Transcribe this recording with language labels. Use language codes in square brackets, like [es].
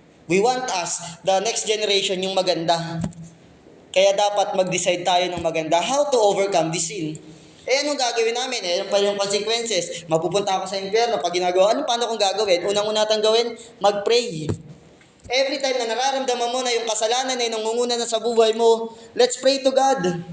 [en] We want the next generation, [tl] yung maganda. Kaya dapat mag-decide tayo ng maganda. [en] How to overcome this sin? [tl] Anong gagawin namin? Ano pa yung consequences? Mapupunta ako sa impyerno pag ginagawa. Paano kong gagawin? Unang-una tang gawin, mag-pray. [en] Every time [tl] na nararamdaman mo na yung kasalanan ay nangunguna na sa buhay mo, [en] let's pray to God.